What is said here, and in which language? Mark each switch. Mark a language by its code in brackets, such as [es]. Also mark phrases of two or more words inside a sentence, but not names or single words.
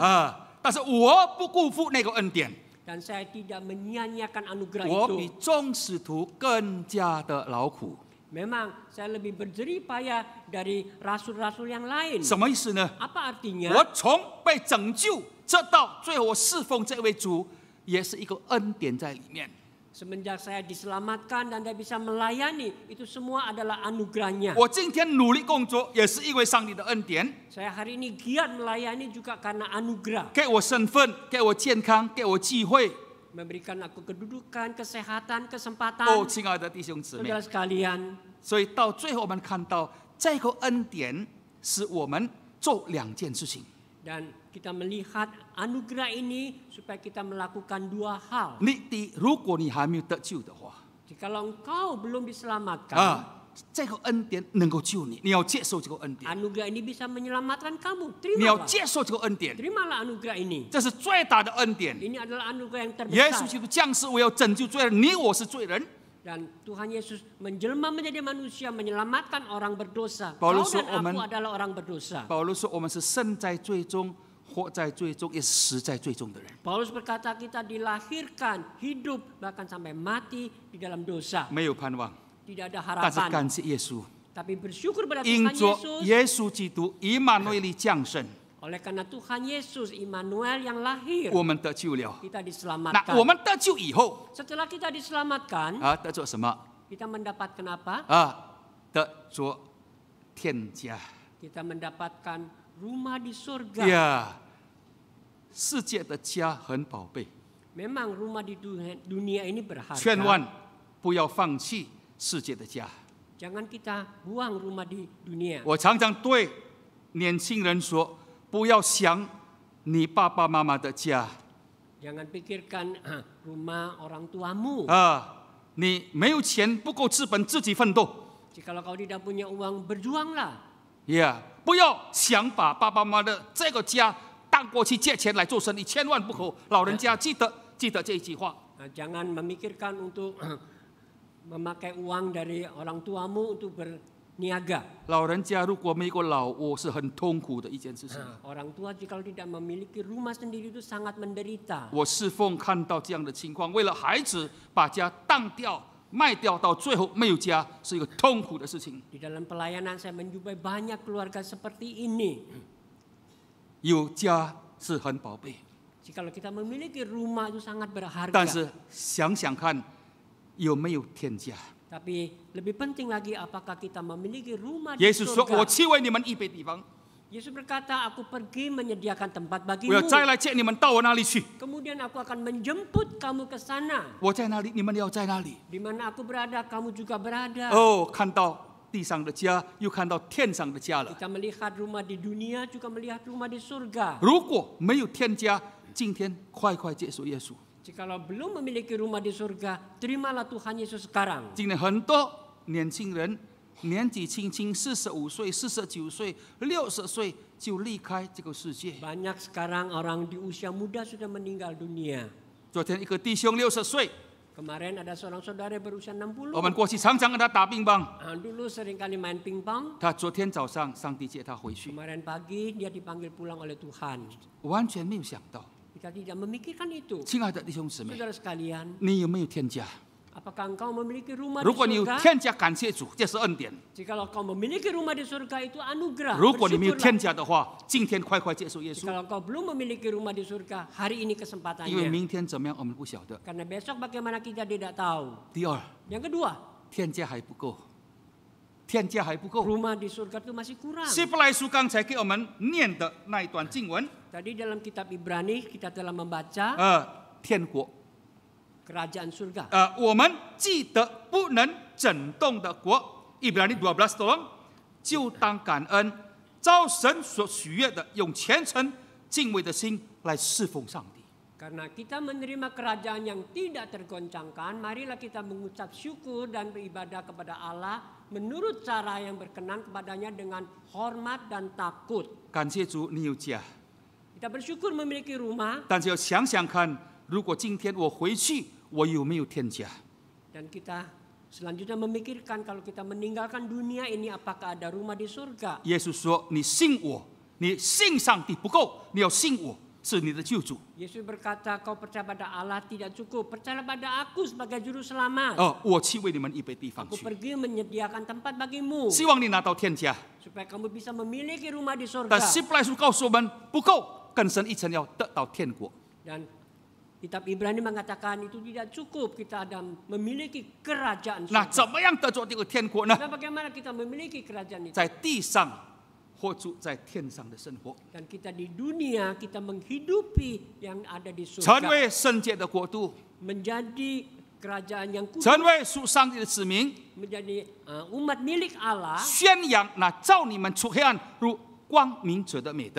[zh] 但是我不辜负那个恩典， [id] Dan saya tidak menyia-nyiakan anugerah [zh] 我比 [id] itu. [zh] 众使徒更加的劳苦。 [id] Memang saya lebih berjerih payah dari rasul-rasul yang lain. [zh] 什么意思呢？ [id] Apa artinya? [zh] 我从被拯救，这到最后我侍奉这位主，也是一个恩典在里面。 [id] Semenjak saya diselamatkan dan saya bisa melayani, itu semua adalah anugerahnya. [zh] 我今天努力工作，也是因为上帝的恩典， [id] Saya hari ini giat melayani juga karena anugerah. [zh] 给我身份，给我健康，给我机会。 [id] Memberikan aku kedudukan, kesehatan, kesempatan. [zh] 亲爱的弟兄姊妹， [id] Saudara sekalian, [zh] 所以到最后我们看到这个恩典使我们做2件事情。 [id] Dan kita melihat anugerah ini supaya kita melakukan dua hal. [zh] 如果你还没有得救的话， [id] Jikalau engkau belum diselamatkan, [zh] 这个恩典能够救你，你要接受这个恩典， [id] anugerah ini bisa menyelamatkan kamu. [zh] 你要 [id] Terimalah. [zh] 接受这个恩典， [id] Terimalah anugerah ini. [zh] 这是最大的恩典。 [id] Ini adalah anugerah yang [zh] 耶稣 [id] terbesar. [zh] 基督降世为要拯救罪人，你我是罪人。 [id] Dan Tuhan Yesus menjelma menjadi manusia, menyelamatkan orang berdosa. Paulus Kau dan [zh] 说我们- [id] aku adalah orang berdosa. [zh] 保罗说：“我们是生在罪中，活在罪中，也是死在罪中的人， [id] Paulus berkata kita dilahirkan, hidup, bahkan sampai mati di dalam dosa. [zh] 没有盼望。 [id] Tidak ada [zh] 但是 [id] harapan. [zh] 感谢耶稣， [id] Tapi bersyukur pada [zh] 因 [id] Tuhan [zh] 着 [id] Yesus. [zh] 耶稣基督以马内利降生， [id] Oleh karena Tuhan Yesus, Immanuel yang lahir, [zh] 我们得救了。 [id] kita [zh] 那 [id] diselamatkan. [zh] 我们得救以后 [id] Setelah kita diselamatkan, [zh] 得着什么？ [id] kita mendapatkan apa? [zh] 得着天家 [id] Kita mendapatkan rumah di surga. [zh] 呀！世界的家很宝贝， [id] Memang rumah di dunia ini berharga. [zh] 千万不要放弃世界的家。 [id] Jangan kita buang rumah di dunia. [zh] 我常常对年轻人说：不要想你爸爸妈妈的家 [id] Jangan pikirkan rumah orang tuamu. [zh] 你没有钱不够资本，自己奋斗。 [id] Jikalau kau tidak punya uang, berjuanglah. [zh] 不要想把爸爸妈妈的这个家当过去借钱来做生意，千万不可。老人家记得这一句话。 [id] Jangan memikirkan untuk memakai uang dari orang tuamu untuk berniaga. [zh] 老人家如果没有个老窝，是很痛苦的一件事情。 [id] Orang tua jika tidak memiliki rumah sendiri itu sangat menderita. [zh] 我侍奉看到这样的情况，为了孩子把家当掉、卖掉，到最后没有家，是一个痛苦的事情。 [id] Di dalam pelayanan saya menjumpai banyak keluarga seperti ini. [zh] 有家是很宝贝， [id] Jikalau kita memiliki rumah itu sangat [zh] 但 [id] berharga. [zh] 是想想看，有没有天家？ [id] Tapi lebih penting lagi apakah kita memiliki rumah di [zh] 耶稣说：“我 [id] surga. [zh] 去为你们预备地方， [id] Yesus berkata, aku pergi menyediakan tempat [zh] 我要 [id] bagimu. [zh] 再来接你们到我那里去。 [id] Kemudian aku akan menjemput kamu ke sana. [zh] 我在哪里，你们要在哪里。 [id] Di mana aku berada, kamu juga berada. [zh] 看到地上的家，又看到天上的家了。 [id] Kita melihat rumah di dunia, juga melihat rumah di surga. [zh] 如果没有天家，今天快接受耶稣。 [id] Jikalau belum memiliki rumah di surga, terimalah Tuhan Yesus sekarang. [zh] 今天很多年轻人年纪轻轻，45岁、49岁、60岁就离开这个世界。 [id] Banyak sekarang orang di usia muda sudah meninggal dunia. [zh] 昨天一个弟兄60岁， [id] Kemarin ada seorang saudara berusia 60. [zh] 我们过去常常跟他打乒乓。 [id] Dulu seringkali main pingpong. [zh] 他昨天早上上帝接他回去， [id] Kemarin pagi dia dipanggil pulang oleh Tuhan. [zh] 完全没有想到。 [id] Kita tidak memikirkan itu. [zh] 亲爱的弟兄姊妹， [id] Saudara sekalian, [zh] 你有没有天家？ [id] apakah engkau memiliki rumah [zh] 如 [id] di [zh] 果你有 [id] surga? [zh] 天家，感谢主，这是恩典； [id] Jikalau kau memiliki rumah di surga itu anugerah. [zh] 如果你没有 [id] Bersyukurlah. [zh] 天家的话，今天快接受耶稣， [id] Jikalau kau belum memiliki rumah di surga, hari ini [zh] 因为 [id] kesempatannya. [zh] 明天怎么样我们不晓得。 [id] Karena besok bagaimana kita tidak tahu. [zh] 第二， [id] Yang kedua, [zh] 天家还不够，天家还不够。 [id] rumah di surga itu masih kurang. [zh] 希伯来书刚才给我们念的那一段经文， [id] Tadi dalam kitab Ibrani kita telah membaca [zh] 天国， [id] kerajaan surga. [zh] 我们记得不能震动的国 ，Ibrani 12 tolong，就当感恩，照神所许悦的，用虔诚敬畏的心来侍奉上帝。 [id] Karena kita menerima kerajaan yang tidak tergoncangkan, marilah kita mengucap syukur dan beribadah kepada Allah menurut cara yang berkenan kepadanya dengan hormat dan takut. [zh] 感谢主，你有家， [id] Kita bersyukur memiliki rumah [zh] 但是要想想看，如果今天我回去，我有没有天家？ [id] dan kita selanjutnya memikirkan kalau kita meninggalkan dunia ini apakah ada rumah di surga. [zh] 耶稣说：“你信我，你信上帝不够，你要信我是你的救主。 [id] Yesus berkata, kau percaya pada Allah tidak cukup, percaya pada aku sebagai juru selamat. [zh] 我去为你们预备地方 [id] Aku [zh] 去， [id] pergi menyediakan tempat bagimu [zh] 希望你拿到天家。 [id] supaya kamu bisa memiliki rumah di [zh] 但 [id] surga. [zh] 希伯来书告诉我们不够，更深一层要得到天国。 [id] Dan kitab Ibrani mengatakan itu tidak cukup kita ada memiliki kerajaan [zh] 那 [id] surga. [zh] 怎么样得着这个天国呢？ [id] Nah, bagaimana kita memiliki kerajaan itu? [zh] 在地上活出在天上的生活， [id] Dan kita di dunia kita menghidupi yang ada di [zh] 成 [id] surga. [zh] 为圣洁的国度， [id] Menjadi kerajaan yang kudus, [zh] 成为属上帝的子民， [id] menjadi umat milik Allah. [zh] 宣扬那召你们出黑暗入光明者的美德。